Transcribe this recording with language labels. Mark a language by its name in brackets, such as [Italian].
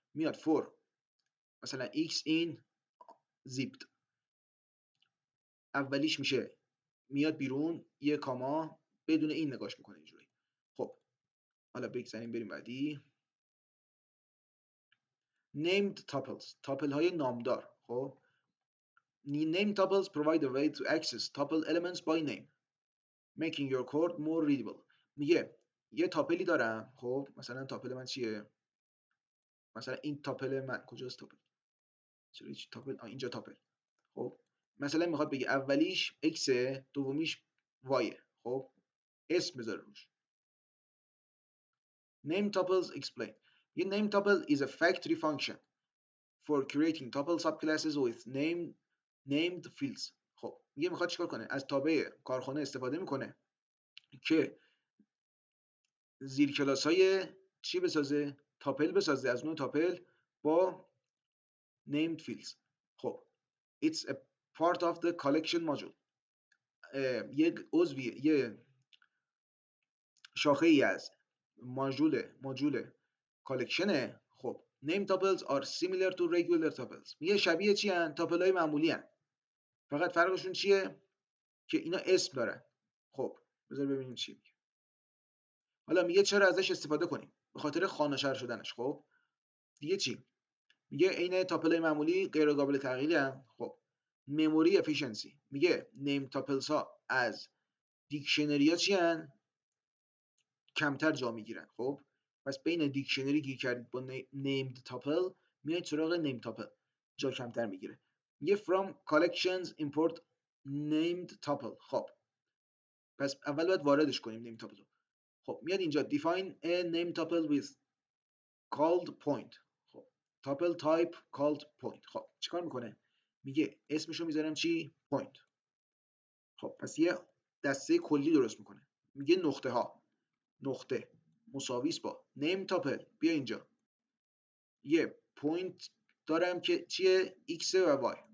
[Persian] میاد فور مثلا x این زیپت، اولیش میشه، میاد بیرون یه کاما، بدون این نگاش میکنه اینجوری. خب حالا بگذاریم بریم بعدی. named tuples، تاپل های نامدار. [English] خب named tuples provide a way to access tuple elements by name making your code more readable. [Persian] میگه یه تاپلی دارم. خب مثلا تاپل من چیه؟ مثلا این تاپل من کجاست؟ تاپل اینجا تاپل. خب مثلا میخواد بگه اولیش x، دومیش y. خب اسم بذاره روش. [English] name tuples explain. یه name tuple is a factory function for creating tuple subclasses with named fields. [Persian] خب میگه میخواد چیکار کنه؟ از تابع کارخانه استفاده میکنه که زیر کلاس های چی بسازه؟ تاپل بسازه، از نوع تاپل با named fields. [English] خب it's a part of the collection module. [Persian] یک عضوی، یه شاخه ای از ماژول کالکشنه. [English] خب name tuples are similar to regular tuples. [Persian] میگه شبیه چی ان؟ تاپل های معمولی ان. فقط فرقشون چیه؟ که اینا اسم دارن. خب بذار ببینیم چی میگه. حالا میگه چرا ازش استفاده کنیم؟ به خاطر خانه‌شر شدنش. خب دیگه چی؟ میگه عین تاپل معمولی غیر قابل تغییری ان. خب مموری افیشنسی، میگه نیم تاپلز ها از دیکشنری ها چی ان؟ کمتر جا میگیرن. خب پس بین دیکشنری گیر کردید با named tuple میایید سراغ name tuple، جا کمتر میگیره. میگه [English] from collections import named tuple. [Persian] خب پس اول باید واردش کنیم name tuple رو. خب میاد اینجا [English] define a name tuple with called point. خب tuple type called point. [Persian] خب چیکار میکنه؟ میگه اسمشو میذارم چی؟ point. خب پس یه دسته کلی درست میکنه. میگه نقطه ها، نقطه مساویس با name tuple. بیا اینجا یه پوینت دارم که چیه؟ x و y.